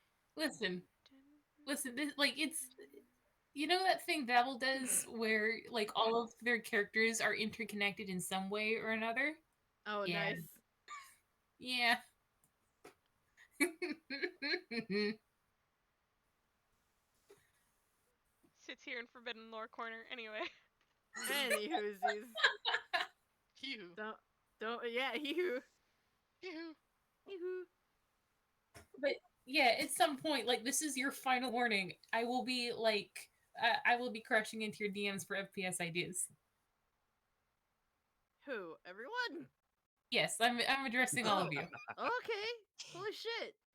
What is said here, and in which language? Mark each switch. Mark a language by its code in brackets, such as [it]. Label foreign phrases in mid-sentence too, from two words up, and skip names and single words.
[en] Listen, this, like, it's, you know that thing Babel does where like all of their characters are interconnected in some way or another? Oh, Yeah. nice. Yeah. Sits here in Forbidden Lore corner. Anyway. Any whoosies. Hee-hoo. Yeah, hee-hoo. Hee-hoo. Hee-hoo. But yeah, at some point, like, this is your final warning. I will be like, I will be crushing into your DMs for FPS ideas. Who? Everyone? Yes, I'm addressing all of you. Okay. Holy shit.